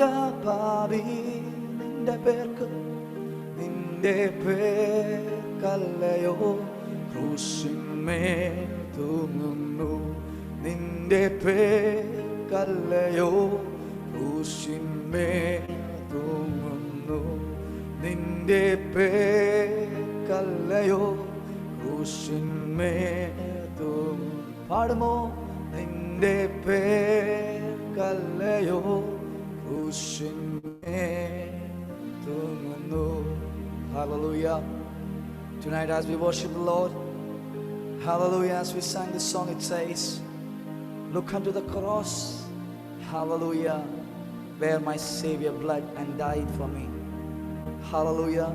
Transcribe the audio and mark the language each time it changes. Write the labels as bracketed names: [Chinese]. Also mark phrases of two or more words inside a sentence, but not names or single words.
[Malayalam] പാപി, നിന്റെ പേർക്ക്, നിന്റെ പേർക്കല്ലയോ ക്രൂശിന്മേൽ തൂങ്ങുന്നു, നിന്റെ പേർക്കല്ലയോ ക്രൂശിന്മേൽ തൂങ്ങുന്നു, നിന്റെ പേർക്കല്ലയോ ക്രൂശിന്മേൽ തൂങ്ങുന്നു. പാടുമോ? നിന്റെ പേർ കല്ലയോ ക്രൂശിന്മേൽ തുമനു. [English] Hallelujah. Tonight as we worship the Lord, hallelujah, as we sang this song, it says, look unto the cross, hallelujah, where my Savior bled and died for me. Hallelujah.